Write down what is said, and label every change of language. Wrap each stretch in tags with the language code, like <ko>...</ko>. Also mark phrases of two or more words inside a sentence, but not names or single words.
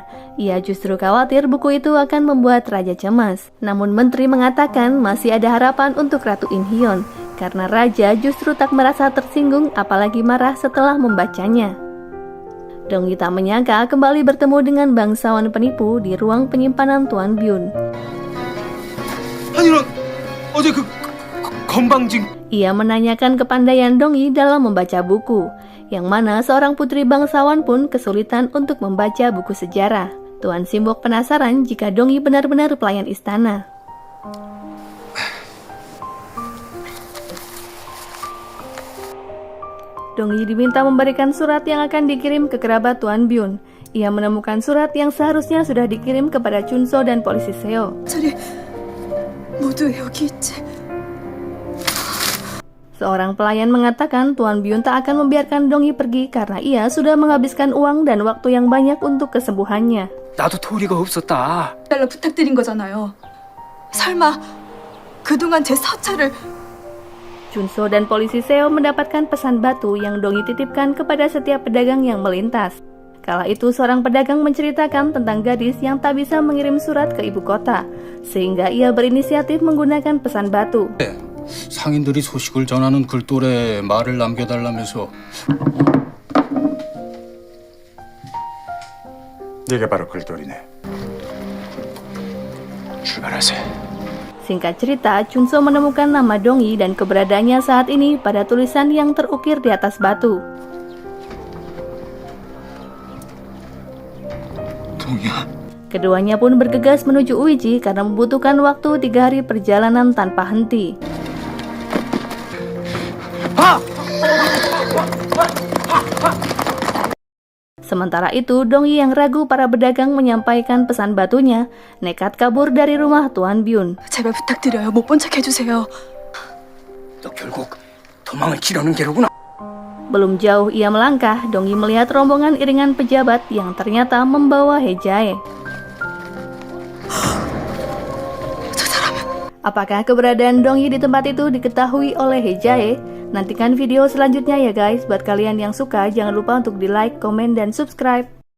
<id>Ia justru khawatir buku itu akan membuat raja cemas. Namun menteri mengatakan masih ada harapan untuk Ratu In Hyun, karena raja justru tak merasa tersinggung apalagi marah setelah membacanya. Dongyi tak menyangka kembali bertemu dengan bangsawan penipu di ruang penyimpanan Tuan Byun.</id> <ko>아니 넌 어제 그 건방진.</ko> <id>Ia menanyakan kepandaian Dongyi dalam membaca buku, yang mana seorang putri bangsawan pun kesulitan untuk membaca buku sejarah. Tuan Simbok penasaran jika Dongyi benar-benar pelayan istana. Dongyi diminta memberikan surat yang akan dikirim ke kerabat Tuan Byun. Ia menemukan surat yang seharusnya sudah dikirim kepada Chunso dan polisi Seo.</id> <ko>모두 여기 있지.</ko> <id>Seorang pelayan mengatakan Tuan Byun tak akan membiarkan Dongyi pergi karena ia sudah menghabiskan uang dan waktu yang banyak untuk kesembuhannya.</id> <ko>나도 도리가 없었다. 달라 부탁드린 거잖아요. 설마 그동안 제 사찰을.</ko> <id>Chunso dan polisi Seo mendapatkan pesan batu yang Dongyi titipkan kepada setiap pedagang yang melintas. Kala itu seorang pedagang menceritakan tentang gadis yang tak bisa mengirim surat ke ibu kota, sehingga ia berinisiatif menggunakan pesan batu.</id> <ko>상인들이 소식을 전하는 글돌에 말을 남겨달라면서. 네가 바로 글돌이네. 출발하세요.</ko> <id>Singkat cerita, Chunso menemukan nama Dongyi dan keberadaannya saat ini pada tulisan yang terukir di atas batu. Keduanya pun bergegas menuju Uiji karena membutuhkan waktu 3 hari perjalanan tanpa henti. Sementara itu, Dongyi yang ragu para pedagang menyampaikan pesan batunya, nekat kabur dari rumah Tuan Byun.</id> <ko>제발 부탁드려요. 못 본 척 해주세요. 너 결국 도망을 치려는 게로구나.</ko> <id>Belum jauh ia melangkah, Dongyi melihat rombongan iringan pejabat yang ternyata membawa Hejae. Apakah keberadaan Dongyi di tempat itu diketahui oleh Hejae? Nantikan video selanjutnya ya guys. Buat kalian yang suka, jangan lupa untuk di like, komen, dan subscribe.</id>